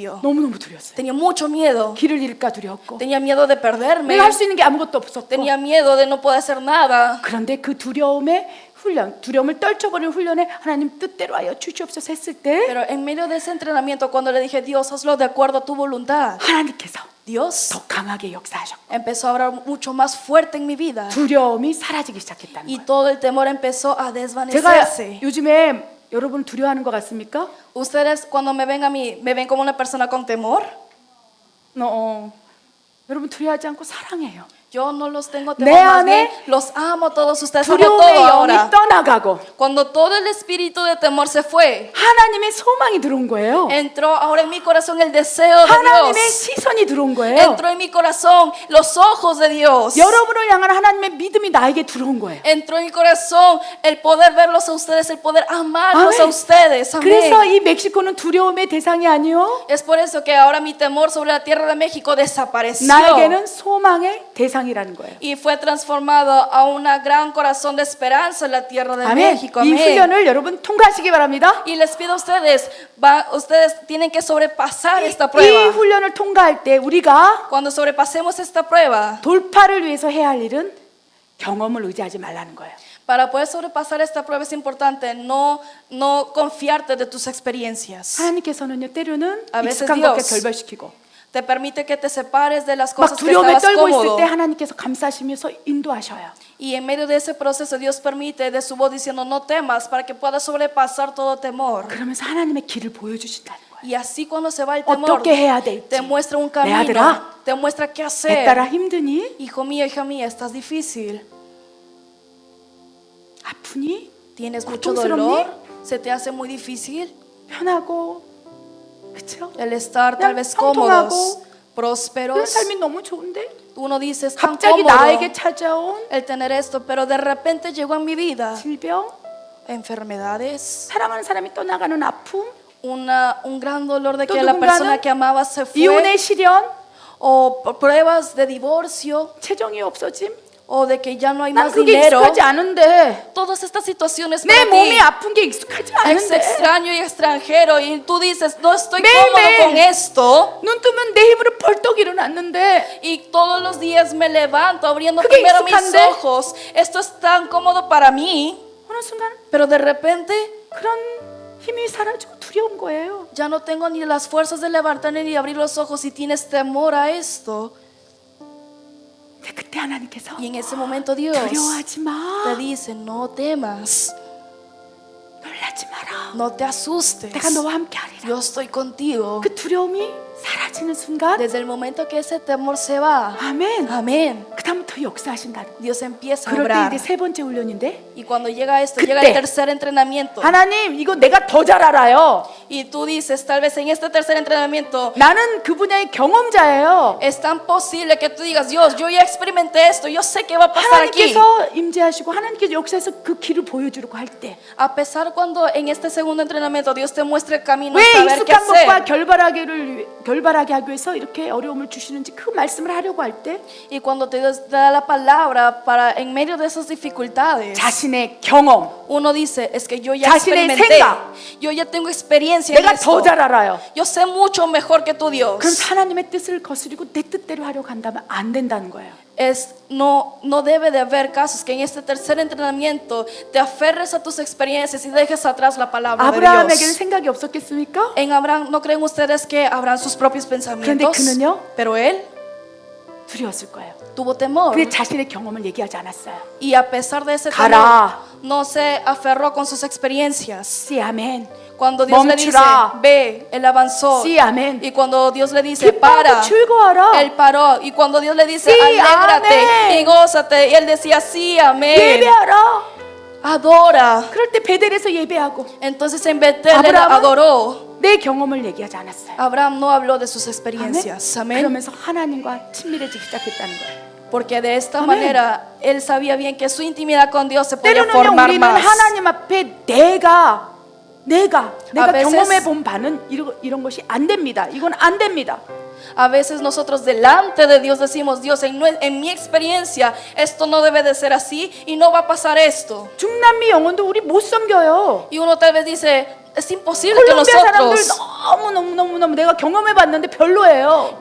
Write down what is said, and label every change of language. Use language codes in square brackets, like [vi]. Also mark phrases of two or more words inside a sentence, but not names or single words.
[ko] 너무너무 두려웠어요. [es] Tenía mucho miedo. [ko] 길을 잃을까 두려웠고 [es] Tenía miedo de perderme. [ko] 내가 할 수 있는 게 아무것도 없었고 [es] Tenía miedo de no poder hacer nada. [ko] 그런데 그 두려움의 훈련, 두려움을 떨쳐버리는 훈련에 하나님 뜻대로 하여 주시옵소서 했을 때 [es] Pero en medio de ese entrenamiento, cuando le dije, Dios, hazlo de acuerdo a tu voluntad, [ko] 하나님께서 [es] Dios [ko] 더 강하게 역사하셨고 [es] empezó a obrar mucho más fuerte en mi vida. [ko] 두려움이 사라지기 시작했다는 [es] Y [ko] 거예요. [es] todo el temor empezó a [ko] 제가 [es] desvanecerse. [ko] 요즘에 여러분 두려워하는 것 같습니까? [es] Ustedes cuando me ven a mí, ¿me ven como una persona con temor? [ko] 여러분 두려워하지 않고 사랑해요. [es] Yo no los tengo [ko] 내 [es] temor, más [ko] 안에 [es] bien los amo a todos ustedes, amo [ko] 두려움의 [es] todo [ko] 영이 [es] ahora. [ko] 떠나가고 [es] Cuando todo el espíritu de temor se fue, [ko] 하나님의 소망이 들어온 거예요. [es] entró ahora en mi corazón el deseo de [ko] 하나님의 [es] Dios. [ko] 시선이 들어온 거예요. [es] Entró en mi corazón los ojos de Dios. [ko] 여러분을 향한 하나님의 믿음이 나에게 들어온 거예요. [es] Entró en mi corazón el poder verlos a ustedes, el poder amarlos [ko] 아멘. [es] a ustedes. [ko] 그래서 [es] Amén. [ko] 이 멕시코는 두려움의 대상이 아니요. [es] Es por eso que ahora mi temor sobre la tierra de México desapareció. [ko] 나에게는 소망의 대상이라는 거예요. [es] Y fue transformado a un gran corazón de esperanza en la tierra de [ko] 아멘. [es] México. [ko] 이 [es] Amén. [ko] 훈련을 여러분 통과하시기 바랍니다. [es] Y les pido a ustedes, ustedes tienen que sobrepasar esta [ko] 이 [es] prueba. [ko] 훈련을 통과할 때 우리가 [es] Cuando sobrepasemos esta prueba, [ko] 돌파를 위해서 해야 할 일은 경험을 의지하지 말라는 거예요. [es] para poder sobrepasar esta prueba es importante no confiarte de tus experiencias. [ko] 하나님께서는요 때로는 [es] A veces [ko] 익숙한 것과 [es] Dios [ko] 결별시키고 [es] Te permite que te separes de las [ko] 막 [es] cosas que [ko] 두려움에 [es] estabas [ko] 떨고 있을 [es] cómodo. [ko] 때 하나님께서 감싸시면서 인도하셔요. [es] Y en medio de ese proceso Dios permite de su voz diciendo no temas para que puedas sobrepasar todo temor. [ko] 그러면서 하나님의 길을 보여주신다는 거예요. [es] Y así cuando se va el temor, [ko] 어떻게 해야 될지. [es] te muestra un [ko] 내 [es] camino, [ko] 아들아, [es] te muestra qué [ko] 내 딸아 [es] hacer. [ko] 힘드니? [es] Hijo mío, hija mía, estás difícil. [ko] 아프니? [es] Tienes mucho [ko] 고통스럽니? [es] dolor, se te hace muy difícil [ko] 편하고 그렇죠? [es] el estar tal [ko] 그냥 [es] vez [ko] 형통하고 [es] cómodos, [ko] 그런 [es] prósperos. [ko] 삶이 너무 좋은데 [es] Uno dice, es tan [ko] 갑자기 [es] cómodo [ko] 나에게 찾아온 [es] el tener esto, pero de repente llegó en mi vida [ko] 질병, [es] enfermedades, [ko] 사랑하는 사람이 떠나가는 아픔, [es] un gran dolor de [ko] 또 [es] que la [ko] 누군가는 [es] persona que amaba se fue, [ko] 이혼의 시련, [es] o pruebas de divorcio, [ko] 재정이 없어짐. [es] o de que ya no hay [ko] 난 [es] más [ko] 그게 [es] dinero. [ko] 익숙하지 않은데 [es] Todas estas situaciones [ko] 내 [es] para [ko] 몸이 [es] ti [ko] 아픈 게 익숙하지 [es] es [ko] 않은데 [es] extraño y extranjero y tú dices, no estoy [ko] 매일매일 [es] cómodo con esto. [ko] 눈 뜨면 내 힘으로 벌떡 일어났는데 [es] Y todos los días me levanto abriendo [ko] 그게 [es] primero mis [ko] 익숙한데? [es] ojos. Esto es tan cómodo para mí, [ko] 어느 순간 [es] pero de repente [ko] 그런 힘이 사라지고 두려운 거예요. [es] ya no tengo ni las fuerzas de levantarme ni abrir los ojos y tienes temor a esto. [ko] 근데 그때 하나님께서 [es] Y en ese momento Dios [ko] 두려워하지 마, [es] te dice, no temas, [ko] 놀라지 마라. [es] no te asustes, [ko] 내가 너와 함께 하리라. [es] yo estoy contigo. [ko] 그 두려움이 사라지는 순간, [es] Desde el momento que ese temor se va, [ko] 아멘. [es] amén, [ko] 그다음부터 역사하신다는 거예요. [es] Dios empieza a [ko] 그럴 때 [es] obrar. [ko] 이제 세 번째 훈련인데, [es] Y cuando llega esto, [ko] 그때 [es] llega el tercer entrenamiento. [ko] 하나님 이거 내가 더 잘 알아요. [es] Y tú dices, tal vez en este tercer entrenamiento [ko] 나는 그 분야의 경험자예요. [es] es tan posible que tú digas, Dios, yo ya experimenté esto, yo sé qué va a pasar aquí. [ko] 하나님께서 임재하시고 하나님께서 역사에서 그 길을 보여주려고 할 때, [es] A pesar cuando en este segundo entrenamiento Dios te muestra el camino, [ko] 왜 [es] saber qué [ko] 익숙한 것과 [es] hacer. [ko] 결발하게 하기 위해서 이렇게 어려움을 주시는지 그 말씀을 하려고 할 때, [es] Y cuando Dios te da la palabra para en medio de esas dificultades, [ko] 자신의 경험, [es] uno dice, es que yo ya [ko] 자신의 [es] experimenté, [ko] 생각. [es] yo ya tengo experiencia en [ko] 내가 [es] esto. [ko] 더 잘 알아요. [es] Yo sé mucho mejor que tú, Dios. [ko] 그럼 하나님의 뜻을 거스리고 내 뜻대로 하려고 한다면 안 된다는 거예요. [es] No debe de haber casos que en este tercer entrenamiento te aferres a tus experiencias y dejes atrás la palabra de [ko] 아브라함에게는 [es] Dios. [ko] 생각이 없었겠습니까? [es] En Abraham, ¿no creen ustedes que habrán sus propios pensamientos? [ko] 그는요? [es] Pero él [ko] 두려웠을 거예요. [es] tuvo temor. [ko] 근데 자신의 경험을 얘기하지 않았어요. [es] Y a pesar de ese temor, [ko] 가라. [es] no se aferró con sus experiencias. [ko] Sí, 아멘. [es] Cuando Dios le dice, [ko] 멈추라. [es] ve, él avanzó. Sí, amén. Y cuando Dios le dice, [ko] 기뻐하고 [es] para, [ko] 즐거워하라. [es] él paró. Y cuando Dios le dice, Sí, alégrate amén. y gózate, y él decía, sí, amén. [ko] 예배하라. [es] Adora. [ko] 그럴 때 베델에서 예배하고 [es] Entonces en Betel él [ko] 아브라함은 [es] adoró. [ko] 내 경험을 얘기하지 않았어요. [es] Abraham no habló de sus [ko] 아멘. [es] experiencias. Amén. [ko] 그러면서 하나님과 친밀해지기 시작했다는 거예요. [es] Porque de esta Amén. manera él sabía bien que su intimidad con Dios se podía [ko] 때로는요 [es] formar [ko] 우리는 [es] más. [ko] 하나님 앞에 내가 [es] A veces- [ko] 경험해 본 바는 이런 것이 안 됩니다. 이건 안 됩니다. [es] A veces nosotros delante de Dios decimos, Dios, en mi experiencia esto no debe de ser así y no va a pasar esto. [ko] 중남미 영혼도 우리 못 섬겨요. [es] Y uno tal vez dice, es imposible que [ko] 콜롬비아 사람들 [es] nosotros, [ko] 너무 내가 경험해 봤는데 별로예요.